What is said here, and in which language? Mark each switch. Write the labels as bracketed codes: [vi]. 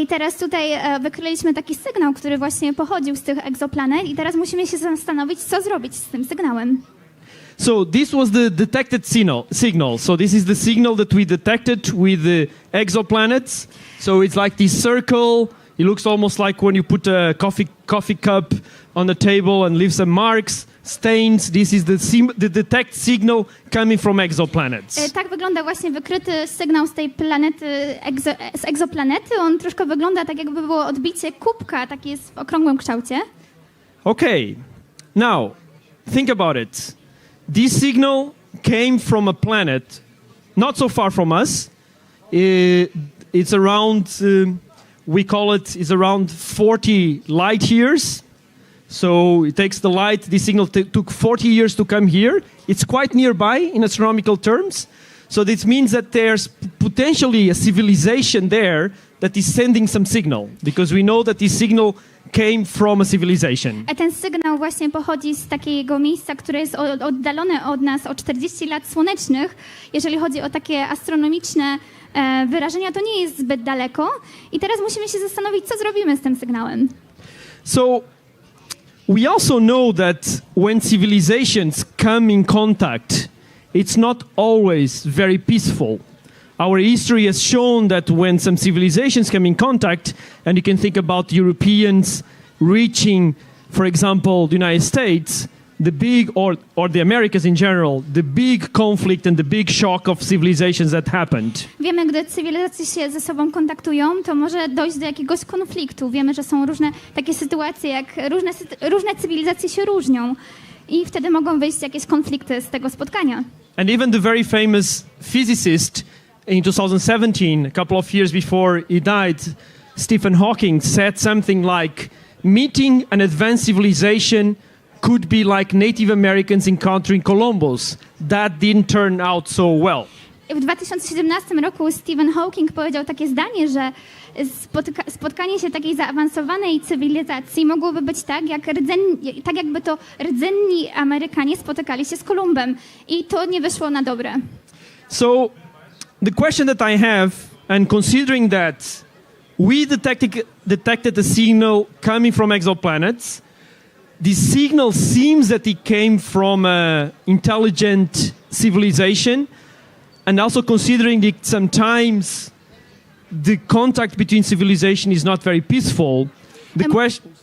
[pl] I teraz tutaj wykryliśmy taki sygnał, który właśnie pochodził z tych egzoplanet i teraz musimy się zastanowić, co zrobić z tym sygnałem. [en] So this was the detected signal. So this is the signal that we detected with the exoplanets. So it's like this circle. It looks almost like when you put a coffee cup on the table and leave some marks, stains. This is the detect signal coming from exoplanets. [pl] Tak wygląda właśnie wykryty sygnał z tej planety, z egzoplanety. On troszkę wygląda tak, jakby było odbicie kubka, taki jest w okrągłym kształcie. [en] Okay, now think about it. This signal came from a planet not so far from us. It's around, we call it, is around 40 light years. So it takes the light, this signal took 40 years to come here. It's quite nearby in astronomical terms. So this means that there's potentially a civilization there that is sending some signal, because we know that this signal came from a civilization. [pl] Ten sygnał właśnie pochodzi z takiego miejsca, które jest oddalone od nas o 40 lat słonecznych. Jeżeli chodzi o takie astronomiczne wyrażenia, to nie jest zbyt daleko. I teraz musimy się zastanowić, co zrobimy z tym sygnałem. [en] So we also know that when civilizations come in contact, it's not always very peaceful. Our history has shown that when some civilizations come in contact, and you can think about Europeans reaching, for example, the United States, the big, or the Americas in general, the big conflict and the big shock of civilizations that happened. [pl] Wiemy, gdy cywilizacje się ze sobą kontaktują, to może dojść do jakiegoś konfliktu. Wiemy, że są różne takie sytuacje, jak różne cywilizacje się różnią i wtedy mogą wyjść jakieś konflikty z tego spotkania. [en] And even the very famous physicist in 2017, a couple of years before he died, Stephen Hawking said something like, meeting an advanced civilization could be like Native Americans encountering Columbus. That didn't turn out so well. [pl] W 2017 roku Stephen Hawking powiedział takie zdanie, że spotkanie się takiej zaawansowanej cywilizacji mogłoby być tak, tak jakby to rdzenni Amerykanie spotykali się z Kolumbem. I to nie wyszło na dobre. [en] So the question that I have, and considering that we detected a signal coming from exoplanets, this signal seems that it came from an intelligent civilization, and also considering that sometimes the contact between civilization is not very peaceful, the question...